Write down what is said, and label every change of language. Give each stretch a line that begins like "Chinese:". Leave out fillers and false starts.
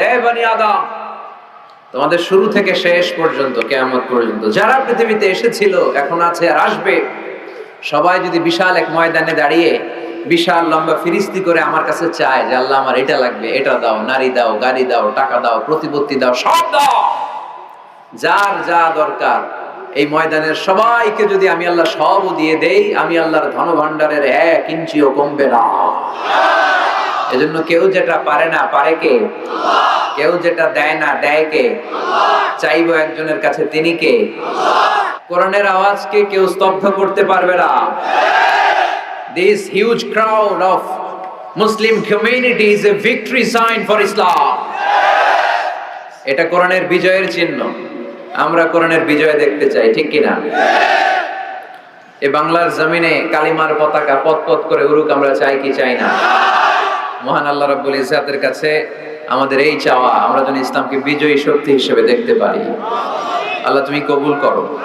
Bangla: হে বনি আদম, তোমাদের শুরু থেকে শেষ পর্যন্ত, কিয়ামত পর্যন্ত যারা পৃথিবীতে এসেছিল, এখন আছে আর আসবে, সবাই যদি বিশাল এক ময়দানে দাঁড়িয়ে বিশাল লম্বা ফিরিস্তি করে আমার কাছে চায় যে আল্লাহ আমার এটা লাগবে, এটা দাও, নারী দাও, গাড়ি দাও, টাকা দাও, প্রতিপত্তি দাও, সব দাও, যার যা দরকার, এই ময়দানের সবাইকে যদি আমি আল্লাহ সব দিয়ে দেই, আমি আল্লাহর ধন ভান্ডারের 1 ইঞ্চিও কমবে না। এজন্য কেউ যেটা পারে না, পারে কে? আল্লাহ। কেউ যেটা দেয় না, দেয় কে? আল্লাহ। চাইবো একজনের কাছে, তিনি কে? আল্লাহ। কোরআনের আওয়াজকে কেউ স্তব্ধ করতে পারবে না।
English: This huge crowd of Muslim community is a victory sign for Islam.
Bangla: এটা কোরআনের বিজয়ের চিহ্ন। আমরা কোরআনের বিজয় দেখতে চাই, ঠিক কিনা? এই বাংলার জমিনে কালিমার পতাকা পথ পথ করে উড়ুক, আমরা চাই কি চাই না? মহান আল্লাহ রাব্বুল ইজ্জাতের কাছে আমাদের এই চাওয়া, আমরা যেন ইসলামকে বিজয়ী শক্তি হিসেবে দেখতে পারি। আল্লাহ তুমি কবুল করো।